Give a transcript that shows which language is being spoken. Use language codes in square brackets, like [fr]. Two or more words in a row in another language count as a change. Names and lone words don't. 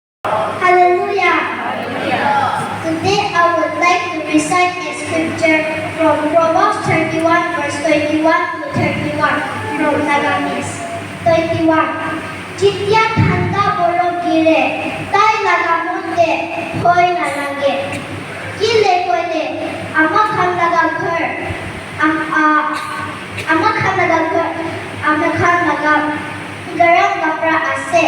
[en] Hallelujah. Today I would like to recite a scripture from Proverbs 31 verse 21 to 31 from Nagamese. 21. [nag] Jitya thanda bolo gire, tai lagamonde hoy nalage. Gile koile, amakhan laga ghar, amakhan laga garam kapra ase.